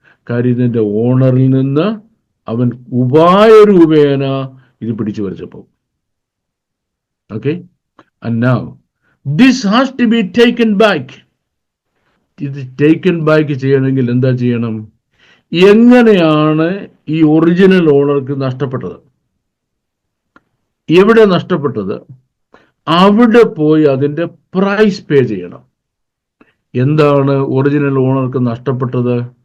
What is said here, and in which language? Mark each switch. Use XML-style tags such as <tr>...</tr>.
<ml>കാര്യം ഇതിന്റെ ഓണറിൽ നിന്ന് അവൻ ഉപായ രൂപേണ ഇത് പിടിച്ചു വരച്ചപ്പോ.</ml> <en>Okay, and now this has to be taken back.</en> <ml>ഇത് ടേക്കൻ ബാക്ക് ചെയ്യണമെങ്കിൽ എന്താ ചെയ്യണം? എങ്ങനെയാണ് ഈ ഒറിജിനൽ ഓണർക്ക് നഷ്ടപ്പെട്ടത്? എവിടെ നഷ്ടപ്പെട്ടത്? അവിടെ പോയി അതിന്റെ പ്രൈസ് പേ ചെയ്യണം. എന്താണ് ഒറിജിനൽ ഓണർക്ക് നഷ്ടപ്പെട്ടത്?</ml>